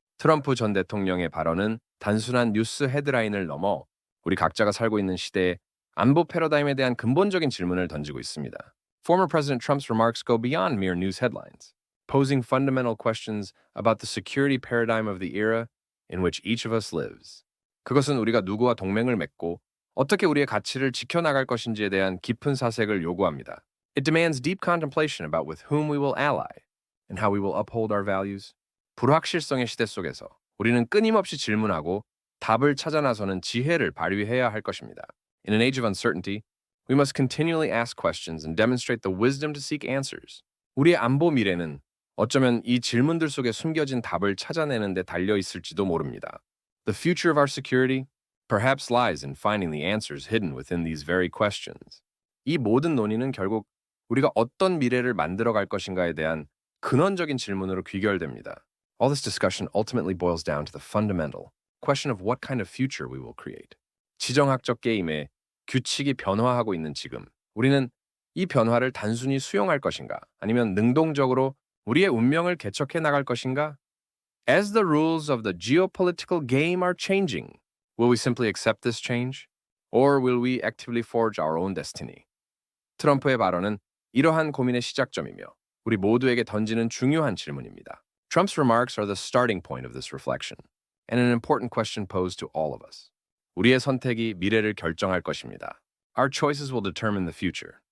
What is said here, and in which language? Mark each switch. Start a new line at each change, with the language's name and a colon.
Korean: 트럼프 전 대통령의 발언은 단순한 뉴스 헤드라인을 넘어 우리 각자가 살고 있는 시대의 안보 패러다임에 대한 근본적인 질문을 던지고 있습니다.
English: Former President Trump's remarks go beyond mere news headlines, posing fundamental questions about the security paradigm of the era in which each of us lives.
Korean: 그것은 우리가 누구와 동맹을 맺고 어떻게 우리의 가치를 지켜나갈 것인지에 대한 깊은 사색을 요구합니다.
English: It demands deep contemplation about with whom we will ally and how we will uphold our values.
Korean: 불확실성의 시대 속에서 우리는 끊임없이 질문하고 답을 찾아 나서는 지혜를 발휘해야 할 것입니다.
English: In an age of uncertainty, we must continually ask questions and demonstrate the wisdom to seek answers.
Korean: 우리의 안보 미래는 어쩌면 이 질문들 속에 숨겨진 답을 찾아내는 데 달려 있을지도 모릅니다.
English: The future of our security perhaps lies in finding the answers hidden within these very questions.
Korean: 이 모든 논의는 결국 우리가 어떤 미래를 만들어갈 것인가에 대한 근원적인 질문으로 귀결됩니다.
English: All this discussion ultimately boils down to the fundamental question of what kind of future we will create.
Korean: 지정학적 게임에 규칙이 변화하고 있는 지금, 우리는 이 변화를 단순히 수용할 것인가, 아니면 능동적으로 우리의 운명을 개척해 나갈 것인가?
English: As the rules of the geopolitical game are changing, will we simply accept this change? Or will we actively forge our own destiny?
Korean: 트럼프의 발언은 이러한 고민의 시작점이며 우리 모두에게 던지는 중요한 질문입니다.
English: Trump's remarks are the starting point of this reflection, and an important question posed to all of us.
Korean: 우리의 선택이 미래를 결정할 것입니다.
English: Our choices will determine the future.